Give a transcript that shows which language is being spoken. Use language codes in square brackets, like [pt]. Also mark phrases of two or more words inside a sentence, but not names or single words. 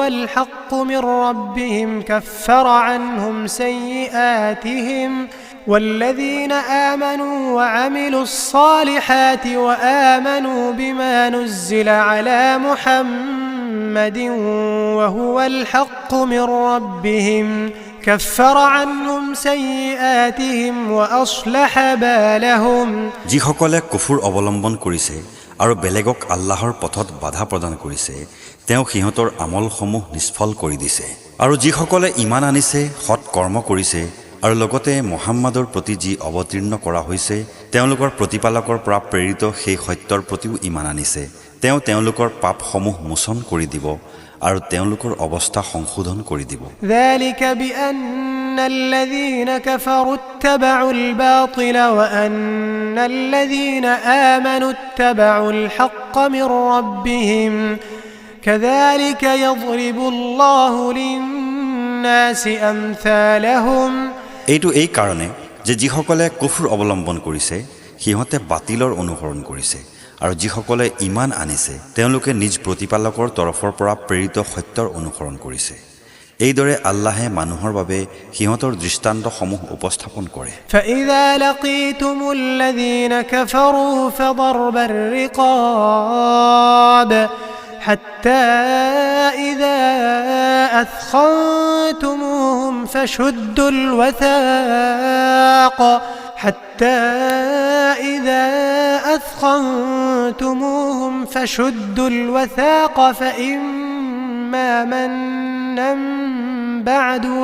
[ar] الحق من ربهم كفر عنهم سيئاتهم والذين آمنوا وعملوا الصالحات وآمنوا بما نزل على محمد وهو الحق من ربهم كفر عنهم سيئاتهم وأصلح بالهم [as] যিসকলে কুফুৰ অৱলম্বন কৰিছে আৰু বেলেগক আল্লাহৰ পথত বাধা প্ৰদান কৰিছে তেওঁ সিহঁতৰ আমলসমূহ নিষ্ফল কৰি দিছে। আৰু যিসকলে ঈমান আনিছে সৎ কৰ্ম কৰিছে আৰু লগতে মুহাম্মাদৰ প্ৰতি যি অৱতীৰ্ণ কৰা হৈছে তেওঁলোকৰ প্ৰতিপালকৰ পৰা প্ৰেৰিত সেই সত্যৰ প্ৰতিও ঈমান আনিছে তেওঁ তেওঁলোকৰ পাপসমূহ মোচন কৰি দিব আৰু তেওঁলোকৰ অৱস্থা সংশোধন কৰি দিব। [ar] ذلك بأن الذين كفروا اتبعوا الباطل وأن الذين آمنوا اتبعوا الحق من ربهم كذلك يضرب الله للناس أمثالهم [as] এইটো এই কাৰণে যে যিসকলে কুফৰ অৱলম্বন কৰিছে সিহঁতে বাতিলৰ অনুসৰণ কৰিছে আৰু যিসকলে ঈমান আনিছে তেওঁলোকে নিজ প্ৰতিপালকৰ তৰফৰ পৰা প্ৰেৰিত সত্যৰ অনুসৰণ কৰিছে। এইদৰে আল্লাহে মানুহৰ বাবে সিহঁতৰ দৃষ্টান্তসমূহ উপস্থাপন কৰে। [ar] فإذا لقيتم الذين كفروا فضرب الرقاب حتى إذا أثخنتموهم فشدوا الوثاق فإما منا بعد